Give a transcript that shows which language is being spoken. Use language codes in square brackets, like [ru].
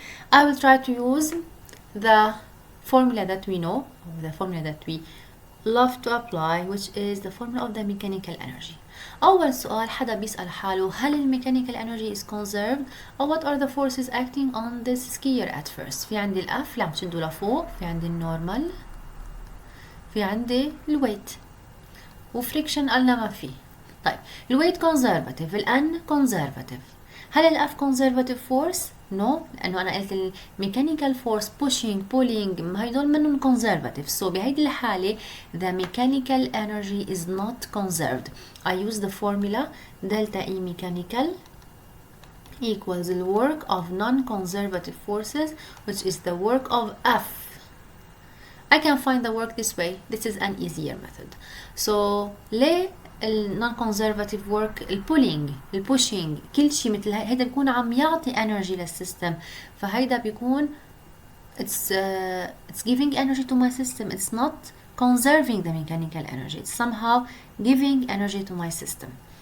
[en] I will try to use the formula that we know, or the formula that we love to apply, which is the formula of the mechanical energy. [ar] أول سؤال حدا بيسأل حاله هل الميكانيكال [en] energy is conserved or what are the forces acting on this skier at first. [ar] في عندي الأف اللي عم تشده لفوق، في عندي النورمال، في عندي الويت، وفريكشن قلنا ما فيه. طيب الويت conservative، الأن conservative. هل الأف conservative force؟ No، لأنه أنا قلت الميكانيكال فورس pushing pulling هيدول منهم conservative. [en] So [ar] بهيدي الحالة [en] the mechanical energy is not conserved. I use the formula delta E mechanical equals the work of non-conservative forces, which is the work of F. I can find the work this way. This is an easier method. [ar] So ليه non-conservative work البولينج البوشينج كل شيء مثل هيدا بيكون عم يعطي energy للسيستم، فهيدا بيكون [en] it's giving energy to my system. It's not conserving the mechanical energy, it's somehow giving energy to my system.